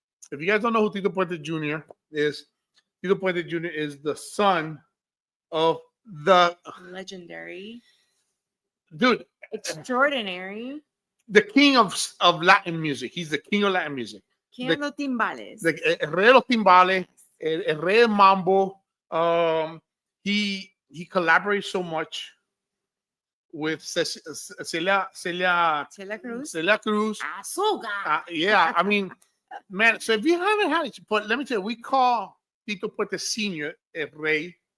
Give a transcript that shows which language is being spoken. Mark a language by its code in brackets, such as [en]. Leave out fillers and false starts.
[en] If you guys don't know who Tito Puente Jr. is, Tito Puente Jr. is the son of the Legendary, dude, extraordinary, the king of Latin music. He's the king of Latin music. King of [es] los timbales. El rey de los timbales, el rey del mambo. [en] He collaborates so much with Celia Cruz. [es] Azúcar. [en] Yeah, I mean, man. So if you haven't had it, but let me tell you, we call Tito Puente Sr. [es] El Rey.